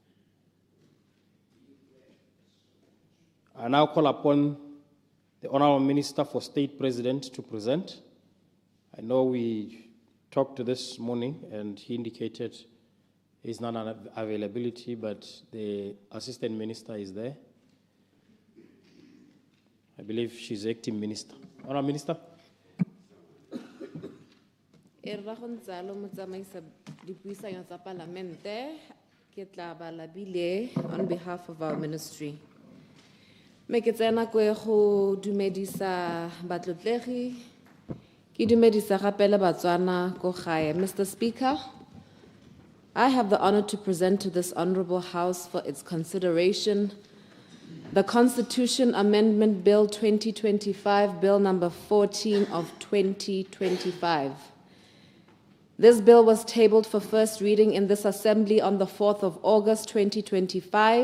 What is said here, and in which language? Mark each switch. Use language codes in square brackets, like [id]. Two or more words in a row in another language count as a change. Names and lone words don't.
[en] I now call upon the Honourable Minister for State President to present. I know we talked to this morning and he indicated his non-availability, but the Assistant Minister is there. I believe she's acting Minister. Honourable Minister. [tn] Erra go ntsalo motsamaisa dipuisano tsa Palamente ke tla ba labile [en] on behalf of our ministry. [tn] Me ke tsena ko go dumedisa batlotlegi ke dumedisa gape le Batswana ko gae. [en] Mr. Speaker, I have the honor to present to this honorable House for its consideration the Constitution Amendment Bill 2025, Bill number 14 of 2025. This bill was tabled for first reading in this Assembly on the 4th of August 2025.